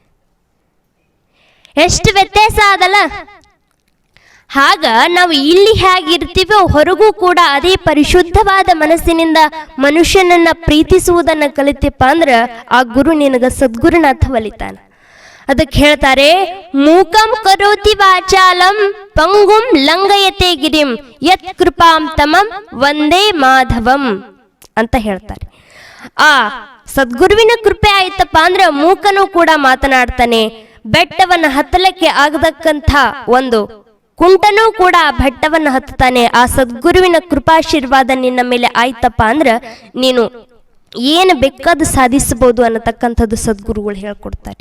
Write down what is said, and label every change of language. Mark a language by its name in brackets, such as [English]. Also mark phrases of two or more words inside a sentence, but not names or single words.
[Kannada] ಎಷ್ಟು ವ್ಯತ್ಯಾಸ ಅದಲ್ಲ. ಆಗ ನಾವು ಇಲ್ಲಿ ಹೇಗಿರ್ತೀವೋ ಹೊರಗೂ ಕೂಡ ಅದೇ ಪರಿಶುದ್ಧವಾದ ಮನಸ್ಸಿನಿಂದ ಮನುಷ್ಯನನ್ನ ಪ್ರೀತಿಸುವುದನ್ನು ಕಲಿತಪ್ಪ ಅಂದ್ರೆ ಆ ಗುರು ನಿನಗ ಸದ್ಗುರುನಾಥ ಒಲಿತಾನ. ಅದಕ್ಕೆ ಹೇಳ್ತಾರೆ, [Sanskrit] ಮೂಕಂ ಕರೋತಿ ವಾಚಾಲಂ ಪಂಗುಂ ಲಂಘಯತೆ ಗಿರಿಂ ಯತ್ ಕೃಪಾಂ ತಮಂ ವಂದೇ ಮಾಧವಂ [Kannada] ಅಂತ ಹೇಳ್ತಾರೆ. ಆ ಸದ್ಗುರುವಿನ ಕೃಪೆ ಆಯ್ತಪ್ಪ ಅಂದ್ರೆ ಮೂಕನೂ ಕೂಡ ಮಾತನಾಡ್ತಾನೆ. ಬೆಟ್ಟವನ್ನು ಹತ್ತಲಕ್ಕೆ ಆಗತಕ್ಕಂಥ ಒಂದು ಕುಂಟನೂ ಕೂಡ ಬೆಟ್ಟವನ್ನು ಹತ್ತಾನೆ. ಆ ಸದ್ಗುರುವಿನ ಕೃಪಾಶೀರ್ವಾದ ನಿನ್ನ ಮೇಲೆ ಆಯ್ತಪ್ಪ ಅಂದ್ರೆ ನೀನು ಏನು ಬೇಕಾದ ಸಾಧಿಸಬಹುದು ಅನ್ನತಕ್ಕಂಥದ್ದು ಸದ್ಗುರುಗಳು ಹೇಳ್ಕೊಡ್ತಾರೆ.